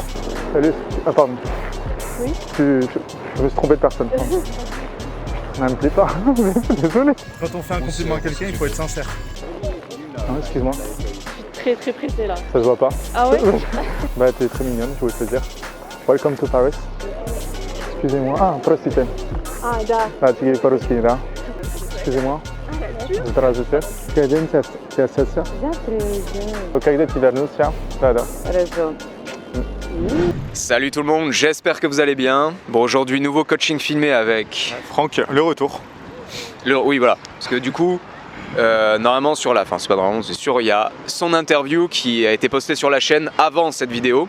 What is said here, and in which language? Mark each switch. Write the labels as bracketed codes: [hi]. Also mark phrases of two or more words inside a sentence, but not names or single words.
[fr] Salut. Ah pardon. Oui. Je me suis trompé de personne. Ça me plaît pas. Désolé. Quand on fait un compliment à quelqu'un, il faut être sincère. Ah, excuse-moi. Très pressée là. Ça se voit pas. Ah ouais? Bah t'es très mignonne, je voulais te le dire. [en] Welcome to Paris. [fr] Excusez-moi. [ru] Ah, простите. А, да. [fr] Ah, tu es [ru] по-русски, да? [fr] Excusez-moi. [ru] Здравствуйте. Когда тебя сессия? Я приезжаю. Когда ты вернулся? Да. Хорошо. [fr] Salut tout le monde, j'espère que vous allez bien. Bon, aujourd'hui, nouveau coaching filmé avec Franck, le retour. Oui, voilà. Parce que du coup, normalement sur la... Enfin, c'est pas normalement, c'est sûr, il y a son interview qui a été postée sur la chaîne avant cette vidéo.